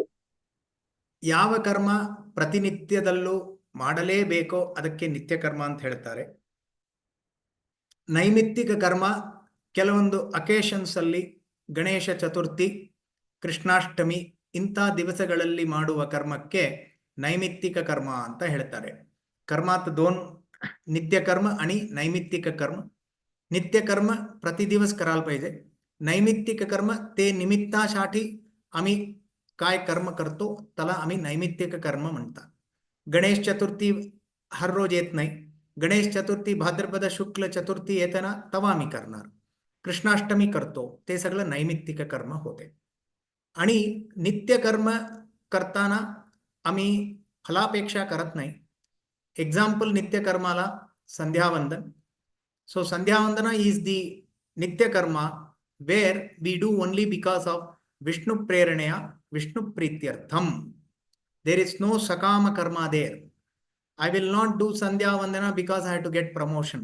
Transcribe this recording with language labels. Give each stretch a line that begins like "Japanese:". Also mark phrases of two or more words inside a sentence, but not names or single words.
Kannada: ಯಾವ ಕರ್ಮ ಪ್ರತಿನಿತ್ಯದಲ್ಲೂ ಮಾಡಲೇಬೇಕೋ ಅದಕ್ಕೆ ನಿತ್ಯ ಕರ್ಮ ಅಂತ ಹೇಳ್ತಾರೆ. ನೈಮಿತ್ತಿಕ ಕರ್ಮ ಕೆಲವೊಂದು ಅಕೇಶನ್ಸ್ ಅಲ್ಲಿ, ಗಣೇಶ ಚತುರ್ಥಿ, ಕೃಷ್ಣಾಷ್ಟಮಿ ಇಂಥ ದಿವಸಗಳಲ್ಲಿ ಮಾಡುವ ಕರ್ಮಕ್ಕೆ ನೈಮಿತ್ತಿಕ ಕರ್ಮ ಅಂತ ಹೇಳ್ತಾರೆ.
Marathi: कर्मात दोन, नित्य कर्म आणि नैमित्तिक कर्म. नित्य कर्म प्रति दिवस करायला पाहिजे. नैमित्तिक कर्म ते निमित्तासाठी आम्ही काय कर्म करतो त्याला आम्ही नैमित्तिक कर्म म्हणतात. गणेश चतुर्थी
Hindi: हर रोज
Marathi: येत नाही. गणेश चतुर्थी भाद्रपद शुक्ल चतुर्थी येते ना, तेव्हा आम्ही करणार. कृष्णाष्टमी करतो, ते सगळं नैमित्तिक कर्म होते. आणि नित्य कर्म करताना आम्ही फलापेक्षा करत नाही. एग्जाम्पल नित्य कर्माला संध्यावंदन.
English: So Sandhyavandana is the
Sanskrit: नित्य कर्म
English: where we do only because of
Sanskrit: विष्णु प्रेरणया, विष्णु प्रीत्यर्थम्.
English: There is no
Sanskrit: सकाम कर्म
English: there. I will not do Sandhyavandana because I have to get promotion.